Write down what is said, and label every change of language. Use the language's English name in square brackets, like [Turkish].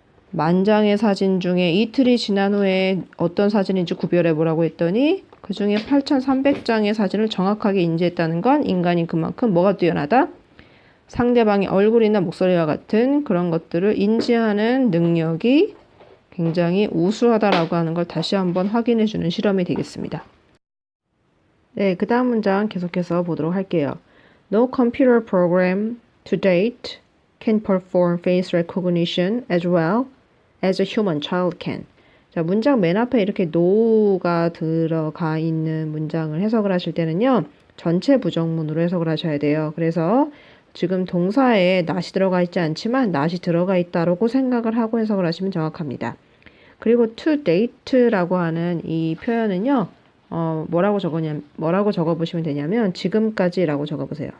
[Korean] 만장의 사진 중에 이틀이 지난 후에 어떤 사진인지 구별해 보라고 했더니 그 중에 8,300장의 사진을 정확하게 인지했다는 건 인간이 그만큼 뭐가 뛰어나다? 상대방의 얼굴이나 목소리와 같은 그런 것들을 인지하는 능력이 굉장히 우수하다라고 하는 걸 다시 한번 확인해 주는 실험이 되겠습니다. 네, 그 다음 문장 계속해서 보도록 할게요. [English] No computer program to date can perform face recognition as well as a human child can. [Korean] 자, 문장 맨 앞에 이렇게 no가 들어가 있는 문장을 해석을 하실 때는요, 전체 부정문으로 해석을 하셔야 돼요. 그래서 지금 동사에 not이 들어가 있지 않지만 not이 들어가 있다라고 생각을 하고 해석을 하시면 정확합니다. 그리고 [English] to date [Korean] 라고 하는 이 표현은요, 뭐라고 적어보시면 되냐면 지금까지라고 적어보세요.